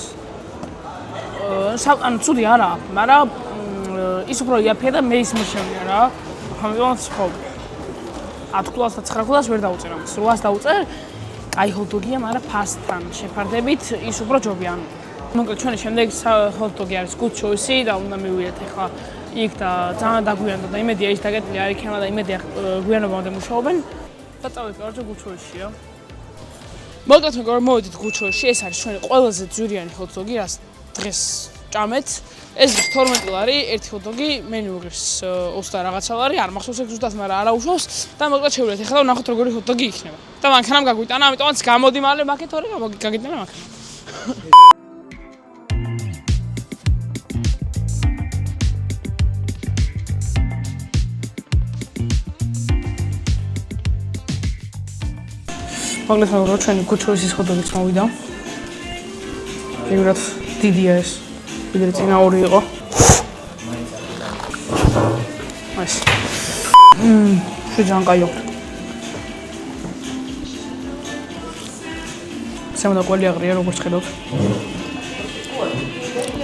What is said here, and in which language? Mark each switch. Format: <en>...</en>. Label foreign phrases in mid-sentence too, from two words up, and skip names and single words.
<ka>ანუ ცუდი არა, მაგრამ ის უფრო იაფია და მე ის მერჩენია რა. ამიტომაც ხო 10 ქულას და 9 ქულას ვერ დავუწერ ამას. 8-ს დავუწერ. კაი ხოდოგია, მაგრამ ფასთან შეფარდებით ის უფრო ჯობია. მოკლედ ჩვენი შემდეგი ხოდოგი არის</ka> <en>good choice</en> <ka>და უნდა მივიდეთ ახლა იქ და ძალიან დაგვიანდა და იმედია ის დაგეტილი არ იქნება და იმედია გვიანობამდე მუშაობენ და წავედით კაროჩე</ka> <en>good choice-ია.</en> <ka>მოკლედ მეგობრებო, მოვიდით</ka> <en>good choice-ში,</en> <ka>ეს არის ჩვენი ყველაზე ძვირიანი ხოდოგი, რაც დღეს ჭამეთ. ეს $12, ერთი ხოდოგი, მენიუ ღირს 20 რაღაცა ლარი, არ მახსოვს ეგ ზუსტად, მაგრამ არა უშავს და მოკლედ შევიდეთ ახლა და ვნახოთ როგორი ხოდოგი იქნება. და მანქანამ გაგვიტანა, ამიტომაც გამოდი მალე მაქეთ, თორე გაგიტანა მანქანა. მოკლედ მეგობრებო, ჩვენი</ka> <en>good choice-ის</en> <ka>ხოდოგიც მოვიდა. ეგრეთ დიდია ეს. ვიდრე წინა ორი იყო. ეს. ძალიან კაი აქვს. სამ და კვალი აღრია როგორც ხედავთ.</ka>